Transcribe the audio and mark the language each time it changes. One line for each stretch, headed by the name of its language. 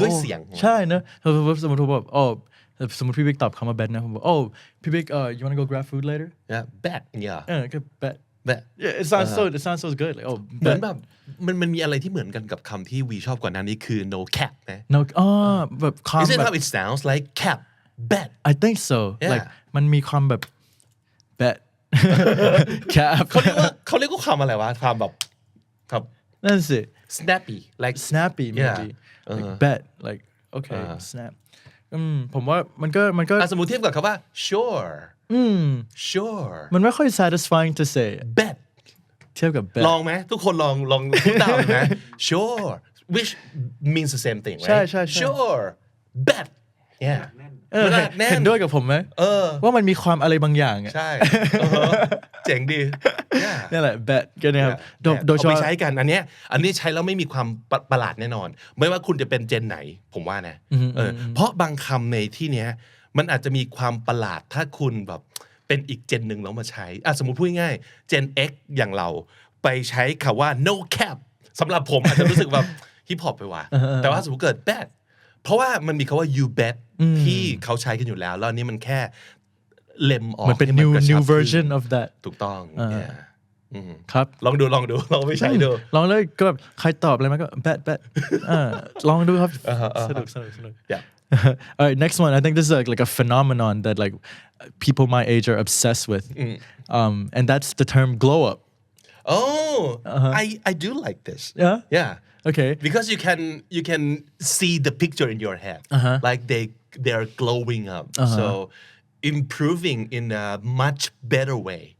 Thai: ด้วยเสียง ใช่เนอะสมมติผมบอกสมมติพี่บิ๊กตอบคำว่า bet นะผมบอกพี่บิ๊ก
English: you wanna go grab food later yeah bet yeah
Thai: ก็ bet
English: yeah it sounds so good like
Thai: เหมือนแบบมันมีอะไรที่เหมือนกันกับคำที่วีชอบกว่านั้นนี่คือ no cap นะ
English: no แบบ is it how it sounds like cap bet I think so like
Thai: มันมีความแบบ
English: bet cap
Thai: เขาเรียกว่าคำอะไรวะคำแบบครับ นั่นสิ
English: snappy like snappy maybe like bet like okay snap
Thai: ผมว่ามันก็ สมมุติเทียบกับคำว่า sure sure มันไม่ค่อย
English: satisfying to say bet
Thai: เทียบกับ bet ลองไหมทุกคนลองพูดตามนะ
English: sure which means the same thing right
Thai: ใช่
English: sure bet yeah
Thai: เห็นด้วยกับผมไหมว่ามันมีความอะไรบางอย่าง ใช่เจ๋งดี นี่แหละ bet กันนะครับโดยเฉพาะ ไปใช้กันอันนี้ใช้แล้วไม่มีความประหลาดแน่นอนไม่ว่าคุณจะเป็นเจนไหนผมว่านะเพราะบางคำในที่เนี้ยมันอาจจะมีความประหลาดถ้าคุณแบบเป็นอีกเจนหนึ่งแล้วมาใช้สมมุติพูดง่ายเจน X อย่างเราไปใช้คำว่า no cap สำหรับผมอาจจะรู้สึกแบบฮิปฮอปไปว่ะแต่ว่าสมมติเกิด bet เพราะว่ามันมีคำว่า you bet ที่เขาใช้กันอยู่แล้วแล้วอันนี้มันแค่เล็มออก มันเป็น
English: new version of that
Thai: ถูกต้อง ครับ ลองดูลองไปใช้ดู ลองเลยก็แบบใครตอบอะไรมาก็ bet ลองดูครับสนุก
English: All right, next one. I think this is like a phenomenon that like people my age are obsessed with, and that's the term glow up. Oh, I do like this. Yeah? Yeah. Okay. Because you can see the picture in your head. Like they are glowing up. So improving in a much better way.